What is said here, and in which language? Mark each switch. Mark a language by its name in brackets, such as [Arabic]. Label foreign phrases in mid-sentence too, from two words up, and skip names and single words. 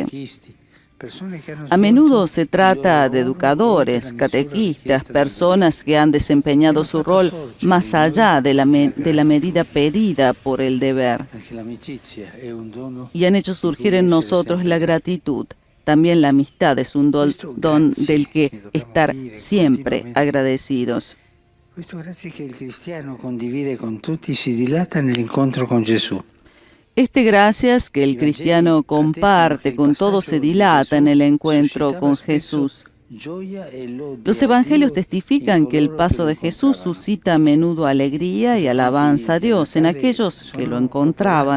[Spanish] A menudo se trata de educadores, catequistas, personas que han desempeñado su rol más allá de la medida pedida por el deber y han hecho surgir en nosotros la gratitud. También la amistad es un don del que estar siempre agradecidos. [Italian] Questo grazie che il cristiano condivide con tutti si dilata nell'incontro con Gesù. [Spanish] Este gracias que el cristiano comparte con todos se dilata en el encuentro con Jesús. Los evangelios testifican que el paso de Jesús suscita a menudo alegría y alabanza a Dios en aquellos que lo encontraban.